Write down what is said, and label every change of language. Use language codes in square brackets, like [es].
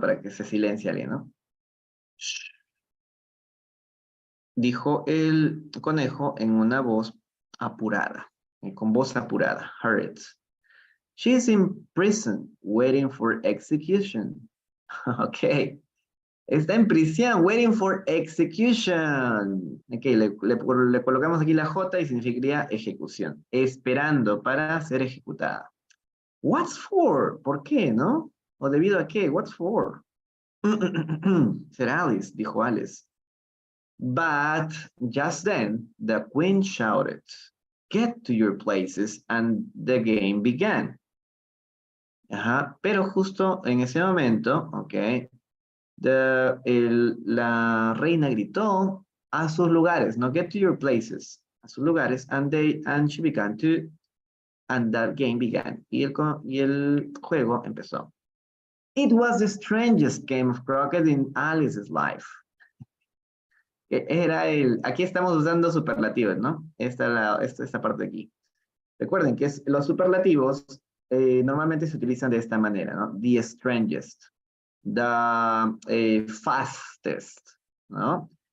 [es] Para que se silencie alguien, ¿no? Shh. Dijo el conejo en una voz apurada, con voz apurada, hurried. [en] She's in prison, waiting for execution. [es] Ok. Está en prisión, [en] waiting for execution. [es] Ok, le colocamos aquí la J y significaría ejecución. Esperando para ser ejecutada. [en] What's for? [es] ¿Por qué, no? ¿O debido a qué? What's for? Sir Alice, dijo Alice. [en] But just then, the queen shouted, get to your places, and the game began. [es] Ajá, pero justo en ese momento, ok, la reina gritó a sus lugares, no, [en] get to your places, [es] a sus lugares, [en] and she began to, and that game began, [es] y el juego empezó. [en] It was the strangest game of croquet in Alice's life. [es] Aquí estamos usando superlativos, ¿no? Esta parte de aquí. Recuerden que los superlativos normalmente se utilizan de esta manera, ¿no? [en] The strangest, the fastest, ¿no?